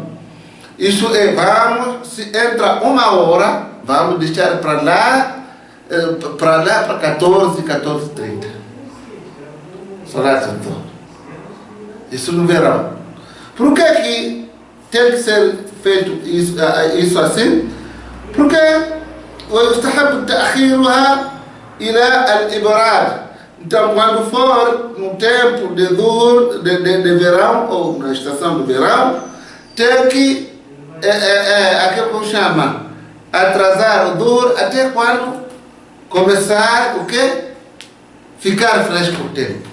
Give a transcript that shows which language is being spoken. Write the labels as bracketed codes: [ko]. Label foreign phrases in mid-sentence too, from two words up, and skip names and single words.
[pt] Isso é, se entra 1 hora, vamos deixar para lá para 14h30. [ar] صلاة الظهر. [pt] Isso no verão. Por que tem que ser feito isso assim? [ar] Porque ويستحب تأخيرها إلى الإبراد. [pt] Então, quando for no tempo de Dhuhr, de verão, ou na estação do verão, tem que, aquilo que chama, atrasar o Dhuhr até quando começar o quê? Ficar fresco o tempo.